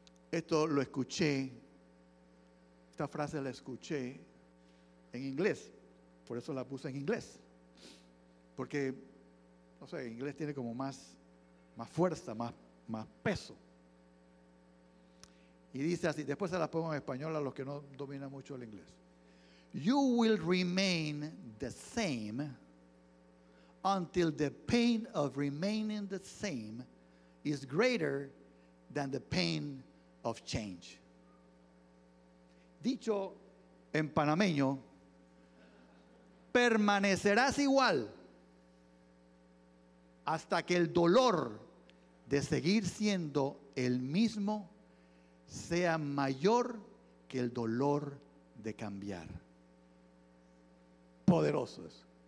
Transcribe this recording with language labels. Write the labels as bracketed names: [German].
[Spanish] Esto lo escuché, esta frase la escuché en inglés, por eso la puse en inglés. Porque, no sé, en inglés tiene como más fuerza, más peso. Y dice así, después se la pongo en español a los que no dominan mucho el inglés. [English] You will remain the same until the pain of remaining the same is greater than the pain of change. [Spanish] Dicho en panameño, permanecerás igual hasta que el dolor de seguir siendo el mismo sea mayor que el dolor de cambiar. Poderoso eso.